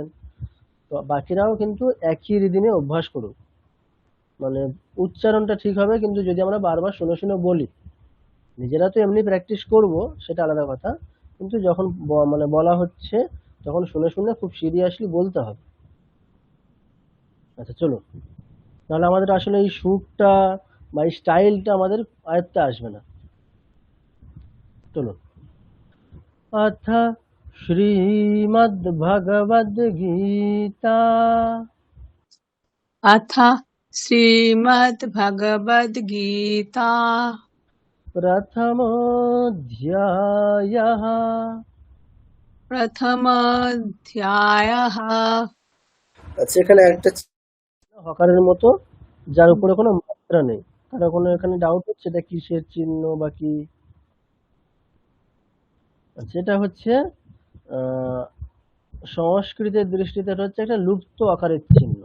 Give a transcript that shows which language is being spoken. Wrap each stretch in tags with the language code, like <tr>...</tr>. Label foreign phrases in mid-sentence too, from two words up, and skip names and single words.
<bn>তো বাকিরাও কিন্তু একই রিদিমে অভ্যাস করুক, মানে উচ্চারণটা ঠিক হবে, কিন্তু যদি আমরা বারবার শুনে শুনে বলি, নিজেরা তো এমনি প্র্যাকটিস করব সেটা আলাদা কথা, কিন্তু যখন মানে বলা হচ্ছে তখন শুনে শুনে খুব সিরিয়াসলি বলতে হবে। আচ্ছা চলো, নাহলে আমাদের আসলে এই সুরটা বা এই স্টাইলটা আমাদের আয়ত্তে আসবে না।</bn> <sa>চলো। अथ श्रीमद्भगवद्गीता अथ श्रीमद्भगवद्गीता प्रथमोऽध्यायः। प्रथमाध्यायः।</sa> <bn>আচ্ছা, এখানে একটা হকারের মতো যার উপরে কোনো মাত্রা নেই, কারো কোনো এখানে ডাউট হচ্ছে এটা কিসের চিহ্ন বা কি? আচ্ছা, এটা হচ্ছে সংস্কৃতের দৃষ্টিতে এটা হচ্ছে একটা লুপ্ত আকারের চিহ্ন।</bn>